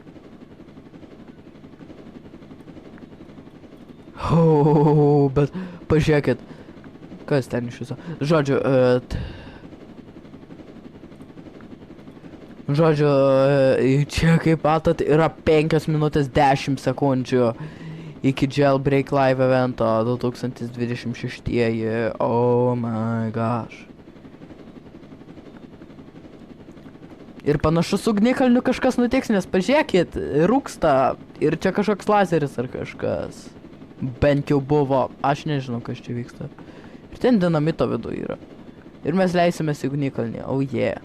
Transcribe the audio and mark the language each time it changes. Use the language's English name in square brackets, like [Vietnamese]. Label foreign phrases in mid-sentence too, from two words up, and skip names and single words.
[Lithuanian] Bet pažiūrėkit, kas ten iš viso. Žodžiu, čia kaip matot yra 5 minutės 10 sekundžių iki Jailbreak live evento 2026. [English] Oh my gosh. [Lithuanian] Ir panašus ugnikalniu kažkas nutiks, nes pažiūrėkit, rūksta ir čia kažkoks lazeris ar kažkas. Bent jau buvo, aš nežinau, kas čia vyksta. Ir ten dinamito vidu yra. Ir mes leisimės į ugnikalnį, [English] oh yeah.